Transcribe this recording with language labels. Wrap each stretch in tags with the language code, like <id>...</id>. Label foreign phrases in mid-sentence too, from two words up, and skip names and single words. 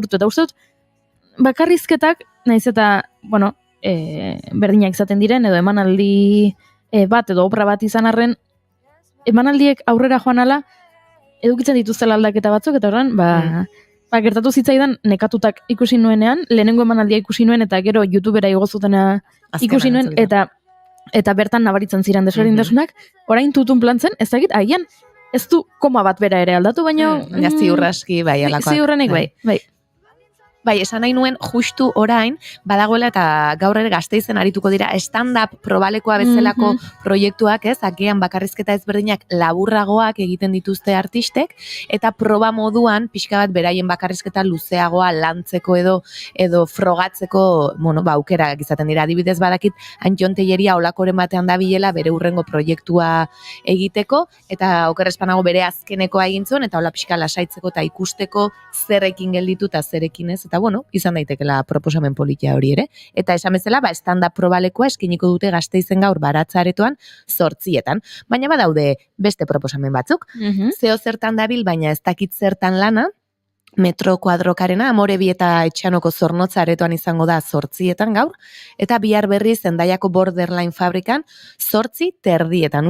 <eu>Eta uste dut, bakarrizketak, naiz eta, bueno, berdinak izaten diren, edo emanaldi bat, edo obra bat izan arren, emanaldiek aurrera joan ala, edukitzen dituztela aldaketa batzuk, eta horren, gertatu zitzaidan nekatutak ikusi nuenean, lehenengo emanaldia ikusi nuen, eta gero YouTubera igo zutena ikusi nuen, eta bertan nabaritzen ziren desberdintasunak, orain tutun plantzen, ez dakit, agian, ez du koma bat bera ere aldatu, baina... Ziurraski, bai, alakoak. Ziurrenik, bai. Bai, esan nahi nuen, justu orain, badagoela eta gaur ere Gasteizen arituko dira stand-up probalekoa bezalako proiektuak, ez, agian bakarrizketa ezberdinak laburragoak egiten dituzte artistek, eta proba moduan, pixka bat beraien bakarrizketa luzeagoa lantzeko edo frogatzeko, aukerak izaten dira. Adibidez badakit, Antxon Telleria olakoren batean da bilela bere hurrengo proiektua egiteko, eta okerrespanago bere azkenekoa egin zuen, eta hola pixka lasaitzeko eta ikusteko zerrekin gelditu eta zerekin ez, eta izan daitekela proposamen politia hori ere. Eta esan bezala, stand-up probalekoa eskiniko dute Gasteizen gaur Baratza-aretoan 8:00. Baina badaude beste proposamen batzuk. Zeo zertan dabil, baina ez dakit zertan lana, Metro Kuadrokarena, Amorebi eta Etxanoko Zornotza aretoan izango da 8:00 gaur, eta bihar berriz Hendaiako Borderline fabrikan 8:30.</eu>